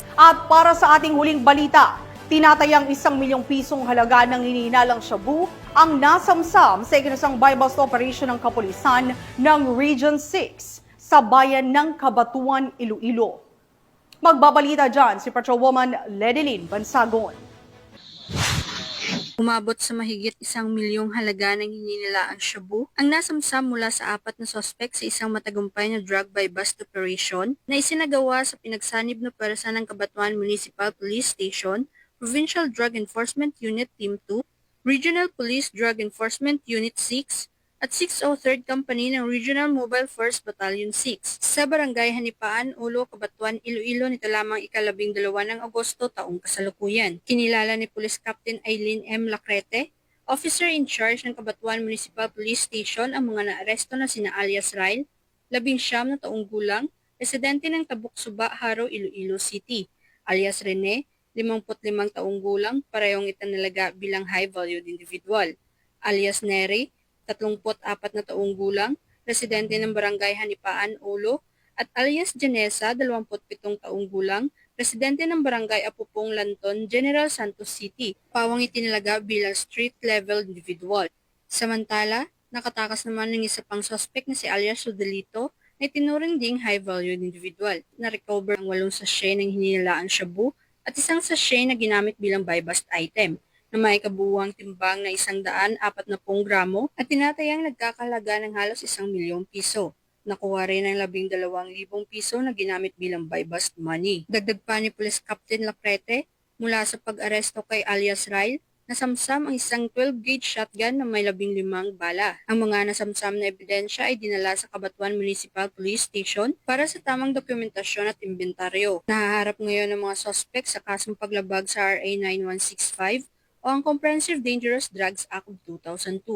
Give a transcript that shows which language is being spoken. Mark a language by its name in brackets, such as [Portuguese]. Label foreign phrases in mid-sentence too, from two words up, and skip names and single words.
[Filipino] At para sa ating huling balita, tinatayang 1 milyong pisong halaga ng hinihinalang shabu ang nasamsam sa ikinasang [English] buy-bust operation [Filipino] ng kapulisan ng Region 6 sa bayan ng Cabatuan, Iloilo. Magbabalita dyan si Patrolwoman Ledilyn Bansagon. Umabot sa mahigit 1 milyong halaga ng hininilaang shabu ang nasamsam mula sa 4 na sospek sa isang matagumpay na [English] drug buy-bust operation [Filipino] na isinagawa sa pinagsanib na pwersa ng Cabatuan Municipal Police Station, Provincial Drug Enforcement Unit Team 2, Regional Police Drug Enforcement Unit 6, at 603rd Company ng Regional Mobile Force Battalion 6 sa Barangay Hanipaan, Ulo, Cabatuan, Iloilo nito lamang 12 ng Agosto taong kasalukuyan. Kinilala ni Police Captain Eileen M. Lacrete, Officer in Charge ng Cabatuan Municipal Police Station, ang mga naaresto na sina alias Ryle, 19 na taong gulang, residente ng Tabuk Suba, Haro, Iloilo City, alias Rene, 55 taong gulang, parehong itinalaga bilang [English] high-valued individual, [Filipino] alias Neri, 34 na taong gulang, residente ng Barangay Hanipaan, Ulo, at alias Janessa, 27 taong gulang, residente ng Barangay Apupong, Lanton, General Santos City, pawang itinalaga bilang [English] street-level individual. [Filipino] Samantala, nakatakas naman ng isa pang suspect na si alias Rodelito na itinuring ding [English] high-valued individual. [Filipino] Na-recover ang 8 sachet ng hininilaang shabu at 1 sachet na ginamit bilang [English] buy-bust item [Filipino] na may kabuuang timbang na 140 gramo at tinatayang nagkakalaga ng halos 1 milyong piso. Nakuha rin ang 12,000 piso na ginamit bilang [English] buy-bust money. [Filipino] Dagdag pa ni Police Captain Lacrete, mula sa pag-aresto kay alias Ryle, nasamsam ang isang 12-gauge shotgun na may 15 bala. Ang mga nasamsam na ebidensya ay dinala sa Cabatuan Municipal Police Station para sa tamang dokumentasyon at inventaryo. Nahaharap ngayon ng mga suspect sa kasong paglabag sa RA 9165 o ang Comprehensive Dangerous Drugs Act of 2002.